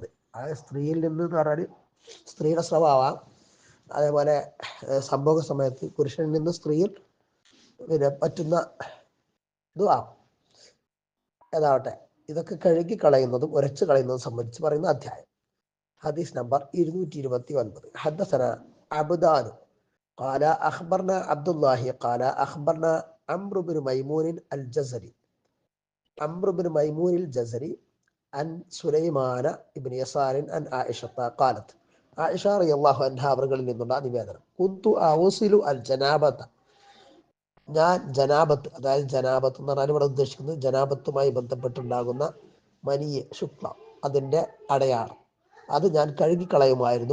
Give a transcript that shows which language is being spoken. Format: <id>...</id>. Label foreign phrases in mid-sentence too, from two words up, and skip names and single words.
<ml>അതായത് സ്ത്രീയിൽ നിന്ന് എന്ന് പറഞ്ഞാൽ സ്ത്രീയുടെ സ്വഭാവം, അതേപോലെ സംഭവ സമയത്ത് പുരുഷനിൽ നിന്ന് സ്ത്രീയിൽ പറ്റുന്ന ഇതും ഏതാവട്ടെ, ഇതൊക്കെ കഴുകി കളയുന്നതും ഉരച്ചു കളയുന്നതും സംബന്ധിച്ച് പറയുന്ന അധ്യായം. ഹദീസ് നമ്പർ</ml> <ar>229. حدثنا عبدان قال أخبرنا عبد الله قال أخبرنا عمرو بن ميمون الجزري عن سليمان بن يسار عن عائشة قالت.</ar> <ml>ആയിഷ</ml> <ar>رضي الله عنها</ar> <ml>അവരിൽ നിന്നുള്ള നിവേദനം.</ml> <ar>كنت أغسل الجنابة,</ar> <ml>ഞാൻ ജനാബത്ത്, അതായത് ജനാബത്ത് എന്ന് പറഞ്ഞാൽ ഇവിടെ ഉദ്ദേശിക്കുന്നത് ജനാബത്തുമായി ബന്ധപ്പെട്ടുണ്ടാകുന്ന മനിയ ശുക്ല, അതിൻ്റെ അടയാളം, അത് ഞാൻ കഴുകിക്കളയുമായിരുന്നു.</ml>